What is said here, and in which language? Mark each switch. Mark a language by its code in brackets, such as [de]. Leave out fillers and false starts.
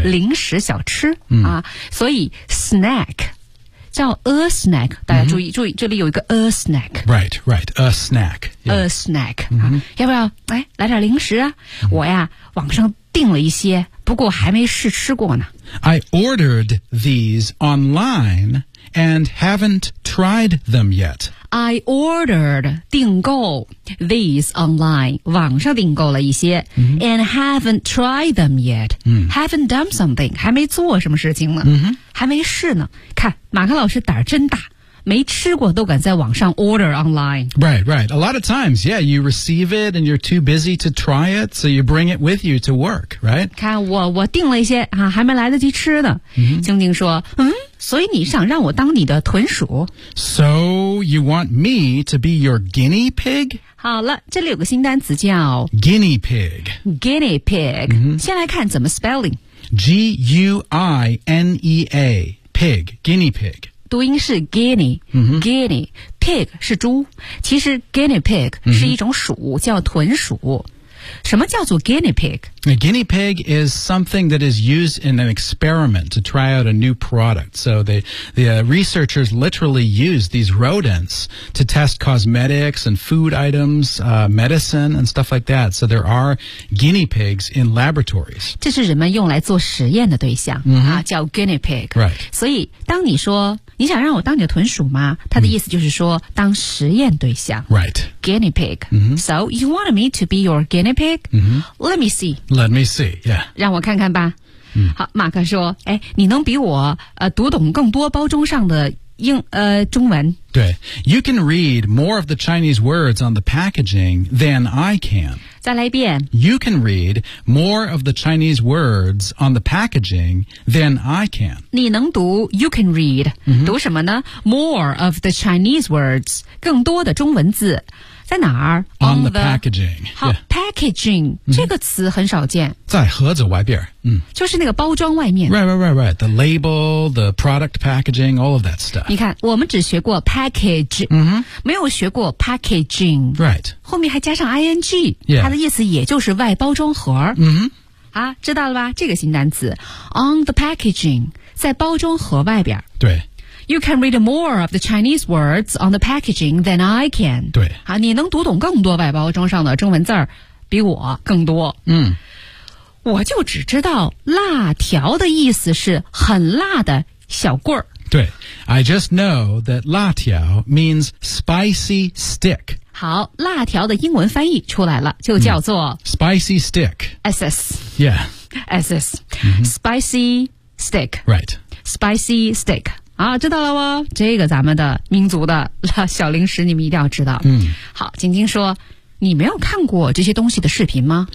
[zh] 零食小吃、嗯、啊。所以 snack, 叫 a snack, 大家注意、mm-hmm. 注意这里有一个 a snack. [en] Right, right, a snack.、 [zh] Yeah. A snack,、 mm-hmm. 啊、要不要哎来点零食啊、mm-hmm. 我呀网上订了一些不过还没试吃过呢。 [en] I ordered these online and haven't tried them yet. [zh] I ordered 订购 these online 网上订购了一些、 mm-hmm. [en] and haven't tried them yet.、 Mm-hmm. [zh] Haven't done something 还没做什么事情呢、 mm-hmm. 还没试呢。看马克老师胆儿真大。没吃过都敢在网上 order online. [en] Right, right. A lot of times, yeah, you receive it and you're too busy to try it, so you bring it with you to work, right? [zh] 看我订了一些、啊、还没来得及吃的。 Mm-hmm. 静静说，嗯，所以你想让我当你的豚鼠？ [en] So you want me to be your guinea pig? [zh] 好了，这里有个新单词叫 [en] guinea pig. Guinea pig.、 Mm-hmm. [zh] 先来看怎么 spelling. [en] G-U-I-N-E-A, pig, guinea pig. [zh] 读音是 guinea,guinea,、 mm-hmm. pig 是猪。其实 guinea pig 是一种鼠、mm-hmm. 叫豚鼠。什么叫做 guinea pig? [en] A guinea pig is something that is used in an experiment to try out a new product. So the researchers literally use these rodents to test cosmetics and food items,、medicine and stuff like that. So there are guinea pigs in laboratories. [zh] 这是人们用来做实验的对象、 mm-hmm. 啊、叫 guinea pig. [en] Right. [zh] 所以当你说你想让我当你的豚鼠吗他的意思就是说、mm-hmm. 当实验对象。 [en] Right. Guinea pig.、 Mm-hmm. So you want me to be your guinea pig?、 Mm-hmm. Let me see. Let me see, yeah. [zh] 让我看看吧。 Mm-hmm. 好马克说哎你能比我读懂更多包装上的中文。 [en] 对 ,you can read more of the Chinese words on the packaging than I can. [zh] 再来一遍。 [en] You can read more of the Chinese words on the packaging than I can. [zh] 你能读 , you can read.、 Mm-hmm. 读什么呢 ? more of the Chinese words, 更多的中文字。在哪儿 [en] ?on the packaging. [zh] 好、 [en] yeah. [zh] ,packaging,、mm-hmm. 这个词很少见。在盒子外边。就是那个包装外面。 [en] Right, right, right, right. The label, the product packaging, all of that stuff. [zh] 你看我们只学过 package,、 mm-hmm. 没有学过 packaging. [en] Right. [zh] 后面还加上 ing,、 [en] yeah. [zh] 它的意思也就是外包装盒。嗯、mm-hmm. 啊知道了吧这个新单词。 On the packaging, 在包装盒外边。对。 [en] You can read more of the Chinese words on the packaging than I can. [zh] 对。啊你能读懂更多外包装上的中文字儿比我更多。嗯。我就只知道辣条的意思是很辣的小棍儿。对。 [en] I just know that 辣条 means spicy stick. [zh] 好辣条的英文翻译出来了就叫做、嗯、 [en] spicy stick. SS. Yeah. SS.、 Mm-hmm. Spicy stick. Right. Spicy stick. [zh] 啊知道了哦这个咱们的民族的小零食你们一定要知道。嗯。好晶晶说你没有看过这些东西的视频吗